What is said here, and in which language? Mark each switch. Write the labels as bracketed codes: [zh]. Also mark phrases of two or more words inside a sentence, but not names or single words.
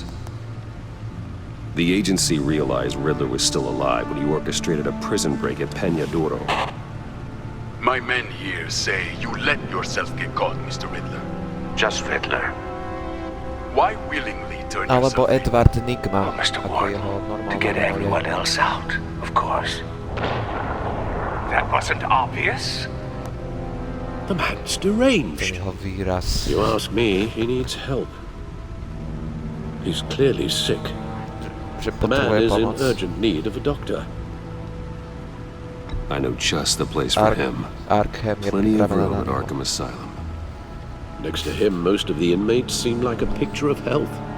[en] The agency realized Riddler was still alive when he orchestrated a prison break at Peñaduro. My men here say you let yourself get caught, Mr. Riddler. Just Riddler. Why willingly turn [sk] Albo [en] yourself in? Edward Enigma. Mr. [sk] Ako [en] Ward, [sk] jeho to normálne [en] get [sk] meno [en] everyone [sk] je. [en] else out, of course. That wasn't obvious. The man's [sk] Ten [en] deranged. [sk] jeho výraz. [en] You ask me, he needs help. He's clearly sick. [sk] Že [en] The man [sk] potrebuje [en] is in [sk] pomoc. [en] urgent need of a doctor. I know just the place for him. [sk] Arkham je [en] Plenty of [sk] pripravená [en] room [sk] na [en] at [sk] neho. [en] Arkham Asylum. Next to him, most of the inmates seem like a picture of health.